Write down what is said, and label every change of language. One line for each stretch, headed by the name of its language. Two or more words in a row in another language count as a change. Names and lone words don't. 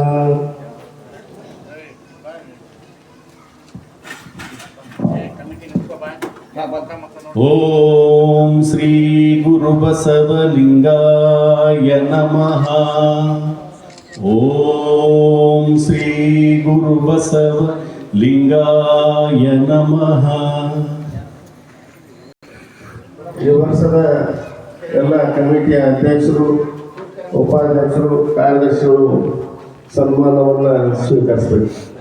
Sanskrit: ಓಂ ಶ್ರೀ ಗುರು ಬಸವಲಿಂಗಾಯ ನಮಃ. ಓಂ ಶ್ರೀ ಗುರು ಬಸವಲಿಂಗಾಯ ನಮಃ.
Kannada: ಈ ವರ್ಷದ ಎಲ್ಲ ಕಮಿಟಿಯ ಅಧ್ಯಕ್ಷರು, ಉಪಾಧ್ಯಕ್ಷರು, ಕಾರ್ಯದರ್ಶಿಗಳು ಸನ್ಮಾನವನ್ನು ಸ್ವೀಕರಿಸಬೇಕು.